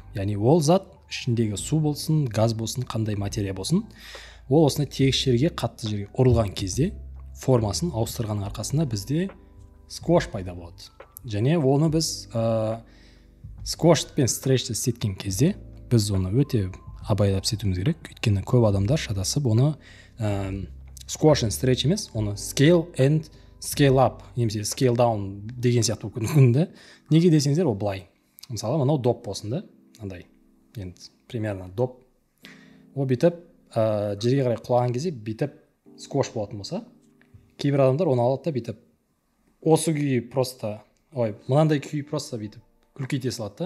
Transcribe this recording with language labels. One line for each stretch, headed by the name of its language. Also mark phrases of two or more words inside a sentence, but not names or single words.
Kazakh: Яғни ол зат ішіндегі су болсын, газ болсын, қандай материя болсын, ол осындай тегіс жерге, қатты жерге ұрылған кезде формасын ауыстырғанның арқасында бізде сквош пайда болады. Және оны біз сквош пен стретчті істеткен кезде біз оны өте абайлап істетуіміз керек. Өйткені көп адамдар шатасып оны
English: squash and stretch
Kazakh: емес, оны
English: scale and scale up
Kazakh: немесе
English: scale down
Kazakh: деген сияқты болып мүмкін да. Неге десеңіздер, ол былай. Мысалы, мынау доп болсын да, андай. Енді примерно доп. Ол бүйтіп жерге қарай құлаған кезде бүйтіп сквош болатын болса, кейбір адамдар оны алады да бүйтіп осы күйі просто, мынандай күйі просто бүйтіп үлкейте салады да.